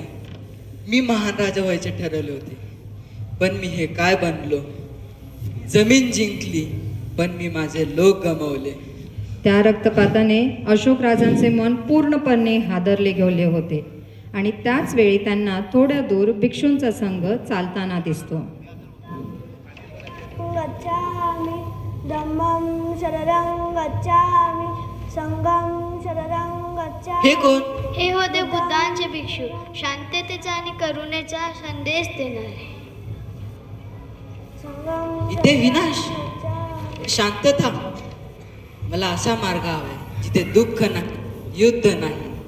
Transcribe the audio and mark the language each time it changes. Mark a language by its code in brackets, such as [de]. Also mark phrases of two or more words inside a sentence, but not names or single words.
[mr] मी महान राजा व्हायचे ठरवले होते, पण मी हे काय बनलो? जमीन जिंकली, पण मी माझे लोक गमावले. त्या रक्तपाताने अशोक राजांचे मन पूर्णपणे हादरले गेले होते आणि त्याच वेळी त्यांना थोड्या दूर भिक्षूंचा संघ चालताना दिसतो. [pi] गच्छामि धम्मं शरणं गच्छामि संघं शरणं गच्छामि. [mr] हे कोण? हे होते बुद्धांचे भिक्षू, शांततेचा आणि करुणेचा संदेश देणारे. संघं इथे विनाश, गच्छामि. शांतता. मला असा मार्ग हवाय जिथे दुःख नाही, युद्ध नाही.